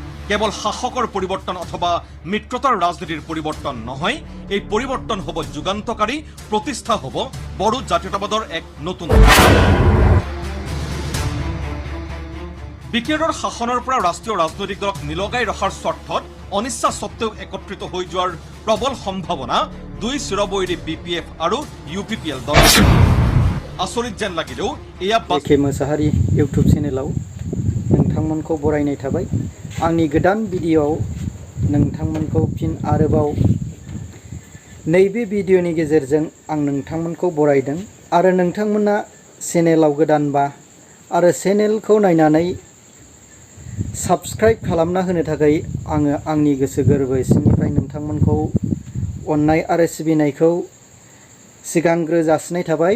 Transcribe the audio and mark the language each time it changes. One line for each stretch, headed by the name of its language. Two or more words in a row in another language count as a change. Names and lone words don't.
Assamese: কেৱল শাসকৰ পৰিৱৰ্তন অথবা মিত্ৰতাৰ ৰাজনীতিৰ পৰিৱৰ্তন নহয়, এই পৰিৱৰ্তন হ'ব যুগান্তকাৰী, প্ৰতিষ্ঠা হ'ব বড়ো জাতীয়তাবাদৰ এক নতুন বিকেৰৰ শাসনৰ পৰা ৰাষ্ট্ৰীয় ৰাজনৈতিক দলক নিলগাই ৰখাৰ স্বাৰ্থত অনিচ্ছা সত্ত্বেও একত্ৰিত হৈ যোৱাৰ প্ৰবল সম্ভাৱনা দুই চিৰবৈৰী BPF আৰু UPPL দল। आसरित जेन लागिलेও एया
Bodo: एके मोसाहारि इउटुब चेनेलाव नोंथांमोनखौ बरायनाय थाबाय। आंनि गोदान भिडिअआव नोंथांमोनखौ फिन आरोबाव नैबे भिडिअनि गेजेरजों आं नोंथांमोनखौ बरायदों आरो नोंथांमोना चेनेलाव गोदानबा आरो चेनेलखौ नायनानै साबस्क्राइब खालामना होनो थाखाय आङो आंनि गोसो गोरबो सिंनिफ्राय नोंथांमोनखौ अननाय आरो सिबिनायखौ सिगांग्रो जासिनाय थाबाय।